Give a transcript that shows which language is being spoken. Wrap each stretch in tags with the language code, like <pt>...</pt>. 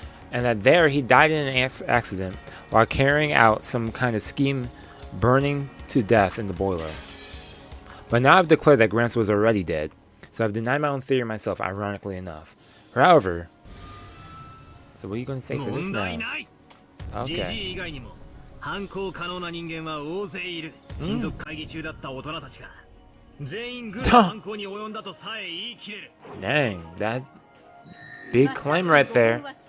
<en>And that there, he died in an accident while carrying out some kind of scheme, burning to death in the boiler. But now I've declared that Gramps was already dead, so I've denied my own theory myself, ironically enough. However, so what are you going to say for this now? Okay.</en> <ja>犯行可能な人間は大勢いる。親族会議中だった大人たちが全員グルの犯行に及んだとさえ言い切れる。</ja> <en>Dang, that big claim right there.</en>